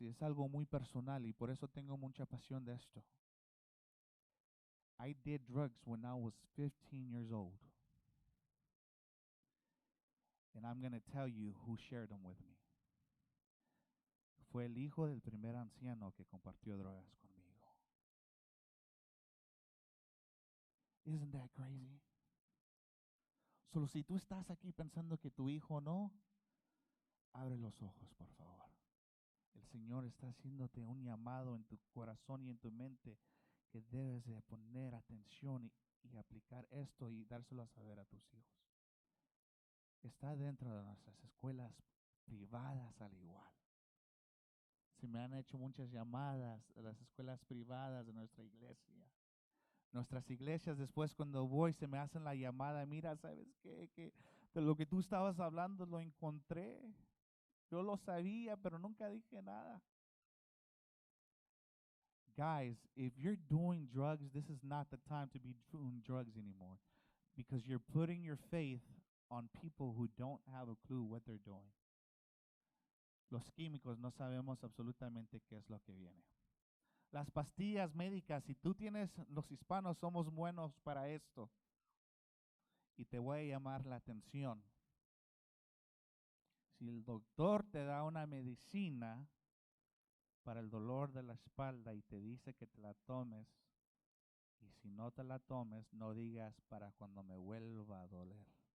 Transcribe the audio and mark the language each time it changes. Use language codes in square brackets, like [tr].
[es] Y es algo muy personal y por eso tengo mucha pasión de esto. [en] I did drugs when I was 15 years old. And I'm going to tell you who shared them with me. [es] Fue el hijo del primer anciano que compartió drogas conmigo. [en] Isn't that crazy? [es] Solo si tú estás aquí pensando que tu hijo no, abre los ojos, por favor. El Señor está haciéndote un llamado en tu corazón y en tu mente que debes de poner atención y aplicar esto y dárselo a saber a tus hijos. Está dentro de nuestras escuelas privadas al igual. Se me han hecho muchas llamadas a las escuelas privadas de nuestra iglesia. Nuestras iglesias después cuando voy se me hacen la llamada, mira, ¿sabes qué? Que de lo que tú estabas hablando lo encontré. Yo lo sabía, pero nunca dije nada. [en] Guys, if you're doing drugs, this is not the time to be doing drugs anymore because you're putting your faith on people who don't have a clue what they're doing. [es] Los químicos no sabemos absolutamente qué es lo que viene. Las pastillas médicas, si tú tienes, los hispanos somos buenos para esto. Y te voy a llamar la atención. Si el doctor te da una medicina para el dolor de la espalda y te dice que te la tomes, y si no te la tomes, no digas para cuando me vuelva a doler.